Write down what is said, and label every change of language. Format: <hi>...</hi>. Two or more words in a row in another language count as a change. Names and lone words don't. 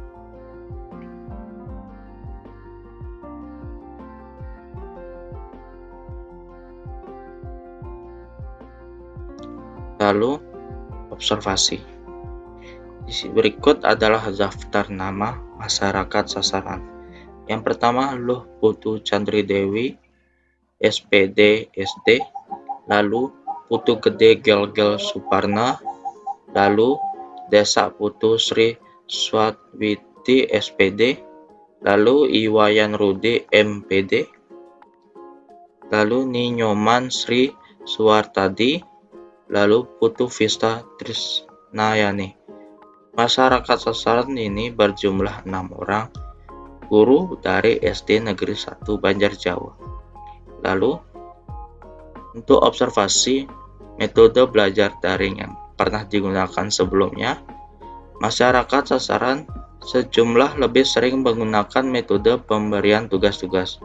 <id>Lalu, observasi. Berikut adalah daftar nama masyarakat sasaran. Yang pertama, Luh Putu Chandri Dewi, SPD SD, lalu Putu Gede Gelgel Suparna, lalu Desa Putu Sri Swatwiti SPD, lalu Iwayan Rudi MPD, lalu Ninyoman Sri Suwartadi, lalu Putu Vista Trisnayani. Masyarakat sasaran ini berjumlah 6 orang, guru dari SD Negeri 1 Banjarjawa. Lalu, untuk observasi metode belajar daring yang pernah digunakan sebelumnya, masyarakat sasaran sejumlah lebih sering menggunakan metode pemberian tugas-tugas.</id>